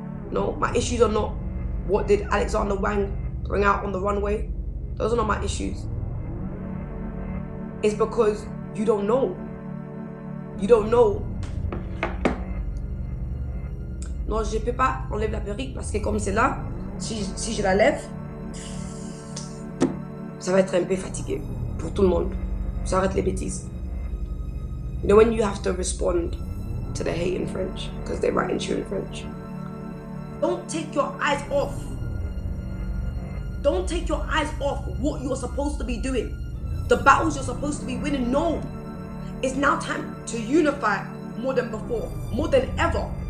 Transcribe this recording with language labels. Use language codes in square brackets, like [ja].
[en] No, my issues are not what did Alexander Wang bring out on the runway. Those are not my issues. It's because you don't know. You don't know. [fr] Non, je peux pas enlever la perruque parce que comme c'est là, si je la lève, ça va être un peu fatigué pour tout le monde. Ça arrête les bêtises. [en] You know when you have to respond to the hate in French because they're writing to you in French. Don't take your eyes off. Don't take your eyes off what you're supposed to be doing. The battles you're supposed to be winning. No. It's now time to unify more than before. More than ever.